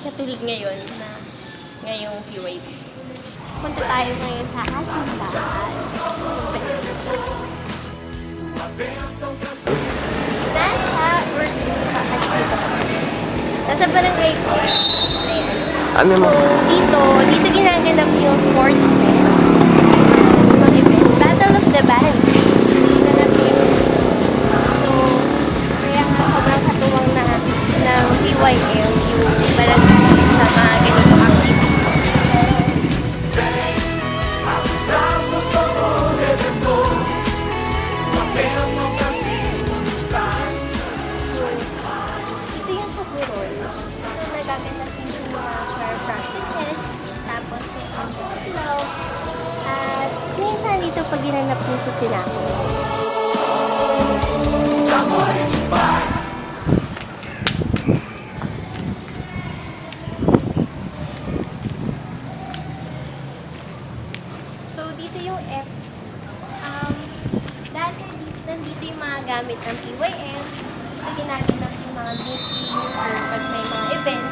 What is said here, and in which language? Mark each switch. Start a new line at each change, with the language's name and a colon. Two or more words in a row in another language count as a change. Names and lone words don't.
Filipino: Katulad ngayon na ngayong PYP. Punta tayo ngayon sa Asimbahan. Nasa Urdu Pakatito. Nasa barangay ko. Ayan. Ano So, mo? dito ginaganap yung
English: sports fest.
Filipino: Yung mga events. Battle of the Bands. Dito na events. So, kaya nga sobrang katuwang na ng PYM yung barangay sa mga ganitong activities.
Portuguese: Abre os braços como o Redentor, tua bênção Francisco nos traz.
Filipino: Ito yung sa Burol. So, nagaganap yung mga
English: choir practices,
Filipino: tapos
English: physical flow,
Filipino: at minsan dito pag ginanap yung sa Sinako.
Portuguese: De amor e de paz.
Filipino: So, dito yung Fs. Dati nandito yung mga gamit ng PYM. Ito ginaganap yung mga meetings or pag may mga events.